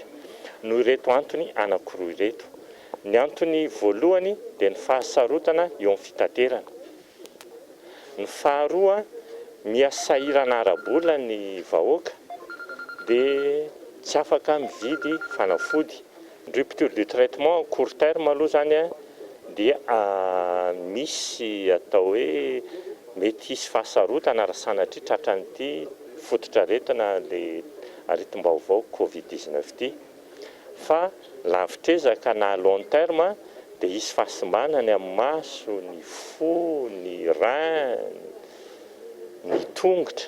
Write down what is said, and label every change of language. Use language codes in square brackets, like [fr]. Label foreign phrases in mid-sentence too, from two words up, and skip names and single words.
[mg] No ireto antony anankiroa ireto. Ny antony voalohany dia ny fahasarotana eo amin'ny fitaterana. Ny faharoa miasahirana ara-bola ny vahoaka dia tsy afaka mividy fanafody. [fr] Rupture de traitement court terme [mg] aloha zany dia misy atao hoe mety hisy fahasarotana rasanatry tratran'ity fototra aretina le aretim-baovao Covid-19 ity. Fa lavitrezaka na [fr] long terme [mg] dia hisy fahasimbanany amin'ny maso, ny fo, ny rein, ny tongotra.